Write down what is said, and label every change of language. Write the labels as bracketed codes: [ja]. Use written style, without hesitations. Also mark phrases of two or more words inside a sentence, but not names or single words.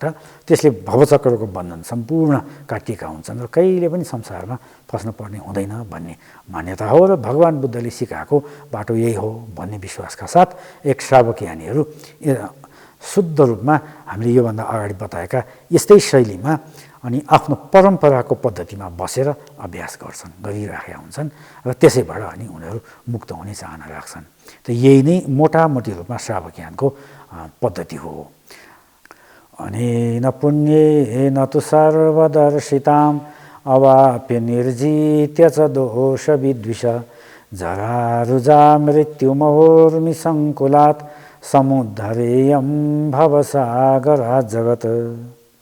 [ne] त्यसले भवचक्रको बन्धन सम्पूर्ण काटिएका हुन्छन् र कहिले पनि संसारमा फस्न पर्ने हुँदैन भन्ने मान्यता हो र भगवान् बुद्धले सिकाएको बाटो यही हो भन्ने विश्वासका साथ एक श्रावकियानीहरू शुद्ध रूपमा हामीले योभन्दा अगाडि बताएका यस्तै शैलीमा अनि आफ्नो परम्पराको पद्धतिमा बसेर अभ्यास गर्छन्, गरिराखेका हुन्छन् र त्यसैबाट अनि उनीहरू मुक्त हुने चाहना राख्छन्। त यही नै मोटामोटी रूपमा श्रावकियानको पद्धति हो। [sa] अनेन पुण्येन तु सर्वदर्शिताम् अवाप्य निर्जित्य च दोष विद्विष जरारुजा मृत्युमहोर्मि सङ्कुलात् समुद्धरेयं भवसागरात् जगत्।